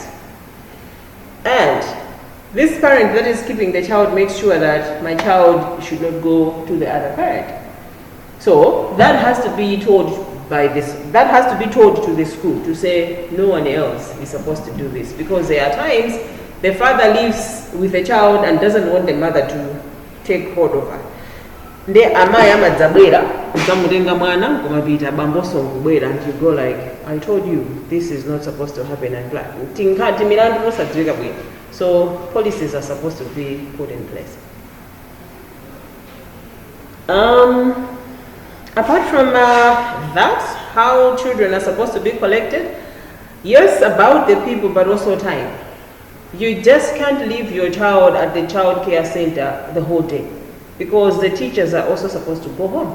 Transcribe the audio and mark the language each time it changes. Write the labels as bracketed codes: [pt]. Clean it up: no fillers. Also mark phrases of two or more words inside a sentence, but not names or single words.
[en] And this parent that is keeping the child makes sure that my child should not go to the other parent. So that has to be told that has to be told to the school to say no one else is supposed to do this, because there are times the father lives with a child and doesn't want the mother to take hold of her. [ny] Nde amayi amadzabwera ukamutenga mwana kumapita bamboso nkubwera [en] and you go like, I told you this is not supposed to happen and blah. [ny] Tinkati milandu nosadziwika bwino. [en] So policies are supposed to be put in place. Apart from that, how children are supposed to be collected, yes, about the people, but also time. You just can't leave your child at the child care center the whole day, because the teachers are also supposed to go home.